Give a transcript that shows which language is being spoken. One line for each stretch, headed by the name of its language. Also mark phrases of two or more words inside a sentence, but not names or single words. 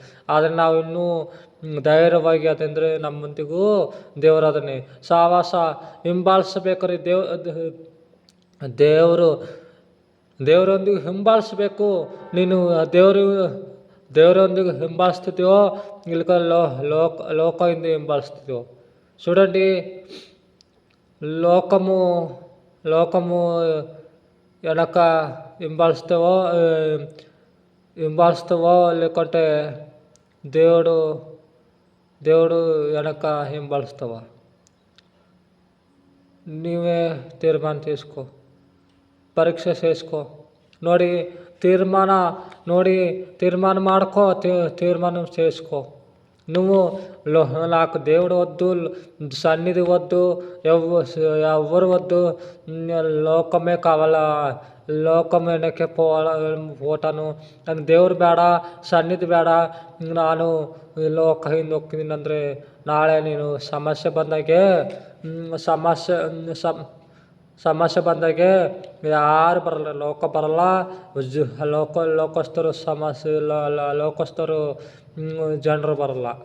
Kannada: ಆದರೆ ನಾವು ಇನ್ನೂ ಧೈರ್ಯವಾಗಿ ಅದಂದರೆ ನಮ್ಮೊಂದಿಗೂ ದೇವರದನ್ನೇ ಸಹವಾಸ ಹಿಂಬಾಲಿಸ್ಬೇಕ್ರಿ. ದೇವರೊಂದಿಗೆ ಹಿಂಬಾಲಿಸ್ಬೇಕು. ನೀನು ದೇವರೊಂದಿಗೆ ಹಿಂಬಾಲಿಸ್ತಿದ್ಯೋ, ಇಲ್ಕ ಲೋಕದಿಂದ ಹಿಂಬಾಲಿಸ್ತಿದ್ಯೋ?
Telugu: చూడండి, లోకము వెనక ಹಿಂಬಾಲಿಸ್ತೇವೋ లేకుంటే దేవుడు వెనక ಹಿಂಬಾಲಿಸ್ತೇವ? ನೀವే తీర్మానం చేసుకో, పరీక్ష చేసుకో. ನೋಡಿ, తీర్మానం ಮಾಡ್ಕో, తీర్మానం చేసుకో. నువ్వు నాకు దేవుడు వద్దు, సన్నిధి వద్దు, ఎవరు వద్దు, లోకమే కావాలా, లోకం వెనకే పోతాను,
Kannada: ನನಗೆ ದೇವ್ರು ಬೇಡ, ಸನ್ನಿಧಿ ಬೇಡ, ನಾನು ಲೋಕ ಹಿಂದೆ ಹೋಗ್ತೀನಿ ಅಂದರೆ ನಾಳೆ ನೀನು ಸಮಸ್ಯೆ ಬಂದಾಗೆ ಯಾರು ಬರಲ್ಲ. ಲೋಕ ಬರಲ್ಲ, ಲೋಕಸ್ಥರು ಲೋಕಸ್ಥರು ಜನರು ಬರಲ್ಲ.